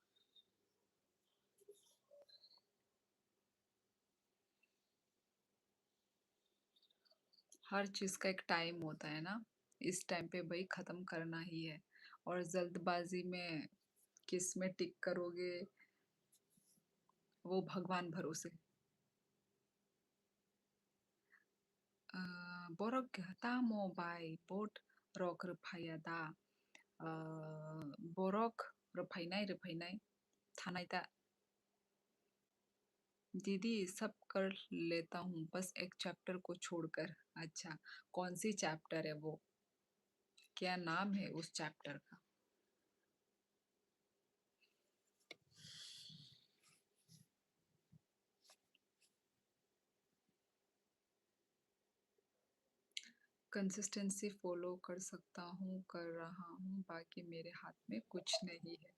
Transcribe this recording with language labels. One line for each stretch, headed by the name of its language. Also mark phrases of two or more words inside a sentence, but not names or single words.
Hindi: हर चीज का एक टाइम होता है ना। इस टाइम पे भाई खत्म करना ही है। और जल्दबाजी में किस में टिक करोगे वो भगवान भरोसे।
Kok Borok: Borok tamo boat rok rupayada. Borok rupainai thanai da.
Hindi: दीदी सब कर लेता हूँ बस एक चैप्टर को छोड़कर। अच्छा, कौन सी चैप्टर है वो? क्या नाम है उस चैप्टर का?
English: consistency follow
Hindi: कर सकता हूँ, कर रहा हूँ, बाकी मेरे हाथ में कुछ नहीं है।